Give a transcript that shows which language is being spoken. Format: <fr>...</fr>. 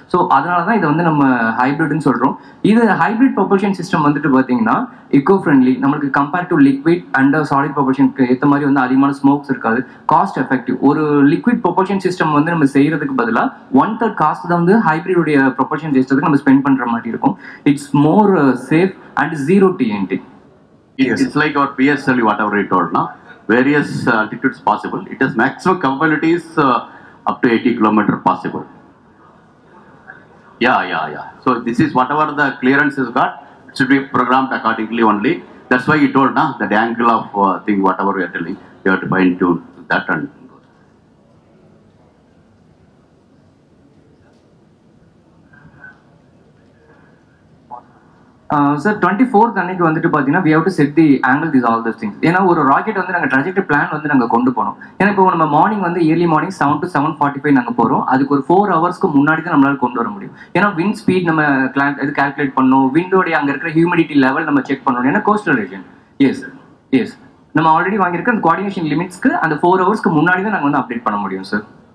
<ta>So அதனால தான் இதை வந்து நம்ம ஹைப்ரிட்னு சொல்கிறோம். இது ஹைப்ரிட் ப்ரொபல்ஷன் சிஸ்டம் வந்துட்டு பார்த்தீங்கன்னா இக்கோ ஃப்ரெண்ட்லி, நம்மளுக்கு</ta> <en>compared to liquid and solid ப்ரொபல்ஷனுக்கு</en> <ta>ஏற்ற மாதிரி வந்து அதிகமான ஸ்மோக்ஸ் இருக்காது, காஸ்ட் எஃபெக்டிவ். ஒரு லிக்விட் ப்ரொபல்ஷன் சிஸ்டம் வந்து நம்ம செய்யறதுக்கு பதிலாக 1/3 காஸ்ட் தான் வந்து ஹைப்ரிடுடைய ப்ரொபல்ஷன் சிஸ்டத்துக்கு நம்ம ஸ்பெண்ட் பண்ற மாதிரி இருக்கும்.</ta> <en>It's more safe and zero TNT. Yes. It's like our PSLV, whatever we told now, various altitudes possible. It has maximum capabilities up to 80 kilometer possible. Yeah. So this is whatever the clearance has got, it should be programmed accordingly only. That's why you told now that the angle of thing, whatever we are telling, you have to fine tune that and.</en> <ta>Sir 24th அன்னைக்கு வந்துட்டு பார்த்தீங்கன்னா</ta> <en>we have to set the angle, these all those things.</en> <ta>ஏன்னா ஒரு rocket வந்து நாங்கள் trajectory plan வந்து நாங்கள் கொண்டு போனோம். ஏன்னா இப்போ நம்ம மார்னிங் வந்து ஏர்லி மார்னிங் 7 to 7:45 நாங்கள் போகிறோம். அதுக்கு ஒரு 4 ஹவர்ஸ்க்கு முன்னாடி தான் நம்மளால கொண்டு வர முடியும். ஏன்னா விண்ட் ஸ்பீட் நம்ம இது கால்குலேட் பண்ணணும், விண்டோடைய அங்கே இருக்கிற ஹியூமிடிட்டி லெவல் நம்ம செக் பண்ணணும். ஏன்னா கோஸ்டல் ரீஜன். எஸ் நம்ம ஆல்ரெடி வாங்கியிருக்க அந்த கோஆர்டினேஷன் லிமிட்ஸ்க்கு அந்த 4 ஹவர்ஸ்க்கு முன்னாடி தான் நாங்கள் வந்து அப்டேட் பண்ண முடியும் சார்.</ta>